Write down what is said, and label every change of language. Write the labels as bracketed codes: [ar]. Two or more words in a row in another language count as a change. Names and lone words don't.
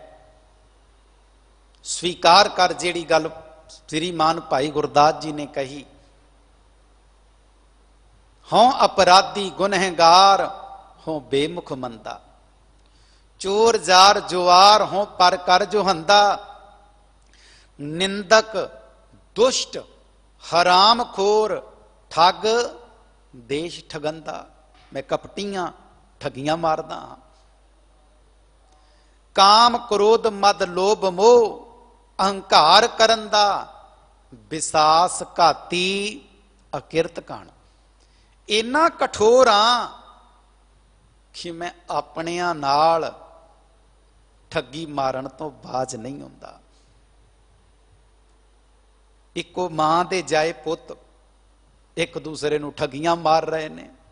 [pa] ਸਵੀਕਾਰ ਕਰ ਜਿਹੜੀ ਗੱਲ ਸ੍ਰੀਮਾਨ ਭਾਈ ਗੁਰਦਾਸ ਜੀ ਨੇ ਕਹੀ, ਹੋਂ ਅਪਰਾਧੀ ਗੁਨਹਗਾਰ ਹੋਂ ਬੇਮੁਖ ਮੰਦਾ, ਚੋਰ ਜਾਰ ਜੁਆਰ ਹੋਂ ਪਰ ਕਰ ਜੋ ਹੰਦਾ, ਨਿੰਦਕ ਦੁਸ਼ਟ ਹਰਾਮ ਖੋਰ ਠੱਗ ਦੇਸ਼ ਠਗੰਦਾ। ਮੈਂ ਕਪਟੀਆਂ ਠੱਗੀਆਂ ਮਾਰਦਾ, ਕਾਮ ਕ੍ਰੋਧ ਮਦ ਲੋਭ ਮੋਹ ਅਹੰਕਾਰ ਕਰਨ ਦਾ, ਵਿਸਾਸ ਘਾਤੀ ਅਕਿਰਤ ਕਾਣ। ਇੰਨਾ ਕਠੋਰ ਹਾਂ ਕਿ ਮੈਂ ਆਪਣਿਆਂ ਨਾਲ ਠੱਗੀ ਮਾਰਨ ਤੋਂ ਬਾਜ਼ ਨਹੀਂ ਹੁੰਦਾ। ਇੱਕੋ ਮਾਂ ਦੇ ਜਾਏ ਪੁੱਤ ਇੱਕ ਦੂਸਰੇ ਨੂੰ ਠੱਗੀਆਂ ਮਾਰ ਰਹੇ ਨੇ।